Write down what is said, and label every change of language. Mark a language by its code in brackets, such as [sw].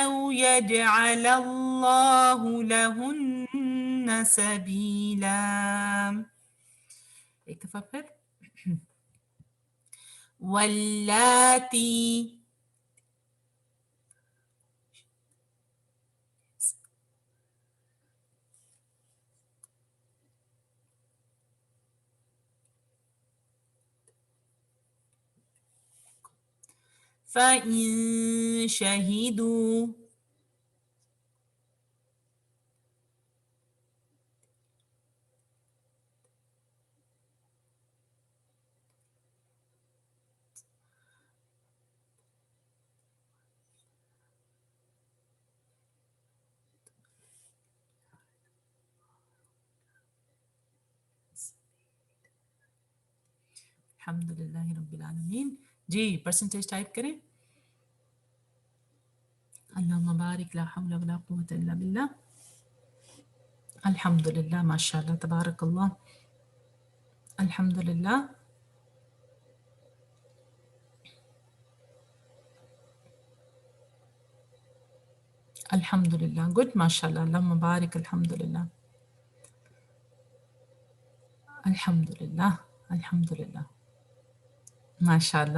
[ar] يجعل الله لهن سبيلا. [ur] ایک دفعہ پھر [ar] واللاتی فَإِن شَهِدُوا الحمدللہ رب العالمین. [ur] جی پرسنٹیج ٹائپ کریں. [ar] اللہم بارک لا حول ولا قوة الا باللہ. الحمدللہ ماشاء اللہ تبارک اللہ. الحمدللہ. الحمدللہ گڈ ماشاء اللہ. اللہم بارک. الحمدللہ الحمدللہ الحمدللہ ماشاء اللہ.